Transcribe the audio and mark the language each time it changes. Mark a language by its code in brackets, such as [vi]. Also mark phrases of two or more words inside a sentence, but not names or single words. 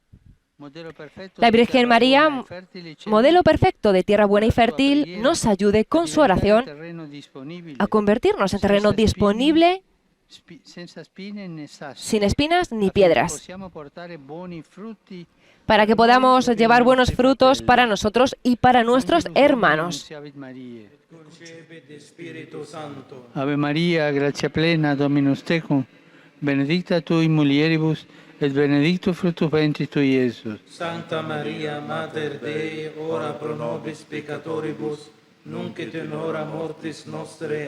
[es] La Virgen María, modelo perfecto de tierra buena y fértil, nos ayude con su oración a convertirnos en terreno disponible, sin espinas ni piedras, para que podamos llevar buenos frutos para nosotros y para nuestros hermanos. [la] Ave María, gracia plena, Dominus tecum, benedicta tu in mulieribus, et benedictus fructus ventris tui, Iesus. Santa Maria, Mater Dei, ora pro nobis peccatoribus, nunc et in hora mortis nostre.